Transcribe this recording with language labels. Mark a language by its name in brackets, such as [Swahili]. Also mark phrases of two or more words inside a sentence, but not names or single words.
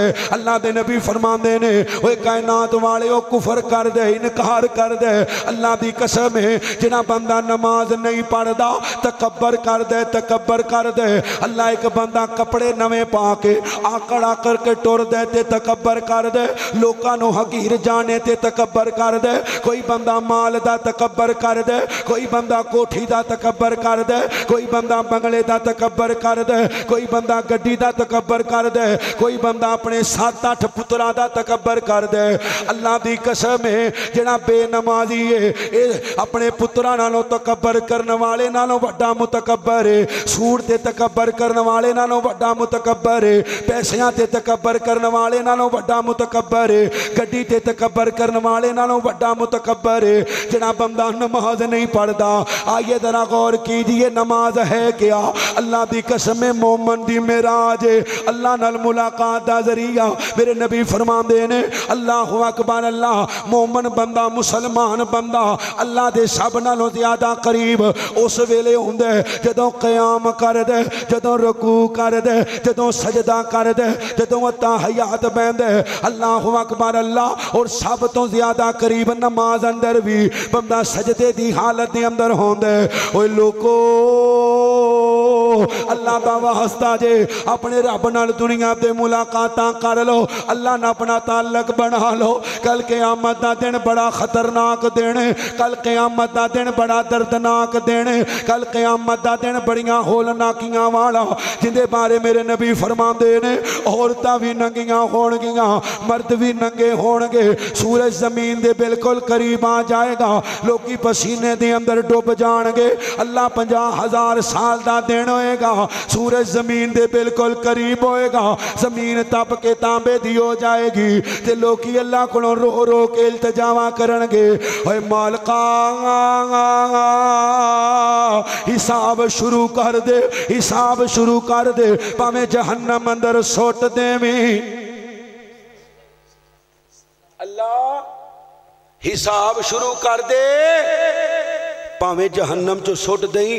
[Punjabi] اللہ دے نبی فرماندے نے اوے کائنات والے او کفر کر دے، انکار کر دے۔ اللہ دی قسم ہے جڑا بندہ نماز نہیں پڑھدا تکبر کر دے، تکبر کر دے۔ اللہ ایک بندہ کپڑے نویں پا کے آکڑا کر کے ٹر دے تے تکبر کر دے، لوکاں نو حقیر جانے تے تکبر کر دے۔ کوئی بندہ مال دا تکبر کر دے، کوئی بندہ کوٹھی دا تکبر کر دے، کوئی بندہ بنگلے دا تکبر کر دے، کوئی بندہ گڈی دا تکبر کر دے، کوئی بندہ اپنے 7-8 پترا دا تکبر کر دے۔ اللہ دی قسم ہے جڑا بے نمازی ہے اپنے پترا نالوں تکبر کرنے والے نالوں بڑا متکبر ہے، سود تے تکبر کرنے والے نالوں بڑا متکبر ہے، پیسیاں تے تکبر کرنے والے نالوں بڑا متکبر ہے، گڈی تے تکبر کرنے والے نالوں بڑا متکبر ہے۔ جڑا بندہ نماز نہیں پڑھدا، [Urdu] آئیے ذرا غور کیجئے نماز ہے کیا؟ [Punjabi] اللہ دی قسم مومن دی معراج اللہ نال ملاقات دا ذریعہ۔ میرے نبی فرماندے نے [Arabic] اللہ اکبر، [Punjabi] اللہ مومن بندہ مسلمان بندہ اللہ دے سب نالوں زیادہ قریب اس ویلے ہوندے جدوں قیام کر دے، جدوں رکوع کر دے، جدوں سجدہ کر دے، جدوں تحیات بیندے۔ [Arabic] اللہ اکبر اللہ، [Punjabi] اور سب تو زیادہ قریب نماز اندر بھی بندہ سجدے دی حالت دے اندر ہوندے۔ اوے لوکو اللہ دا واسطہ جے اپنے رب نال دنیا دے ملاقاتاں کر لو، اللہ نال اپنا تعلق بنا لو۔ کل قیامت دا دن بڑا خطرناک دن ہے، کل قیامت دا دن بڑا دردناک دن ہے، کل قیامت دا دن بڑیاں ہولناکیاں والا جن دے بارے میرے نبی فرماندے نے عورتاں بھی ننگیاں ہون گیاں، مرد بھی ننگے ہون گے، سورج زمین دے بالکل قریب آ جائے گا، لوگی پسینے دے اندر ڈوب جان گے۔ اللہ 50,000 سال دا دن ہوئے گا، سورج زمین دے بالکل قریب ہوئے گا، زمین تپ کے تانبے دی ہو جائے گی تے لوکی اللہ کو رو رو کے التجاواں کرن گے اے مالکا حساب شروع کر دے، حساب شروع کر دے، پاویں جہنم اندر سوٹ دے میں۔ اللہ حساب شروع کر دے پاویں جہنم چو سوٹ دیں۔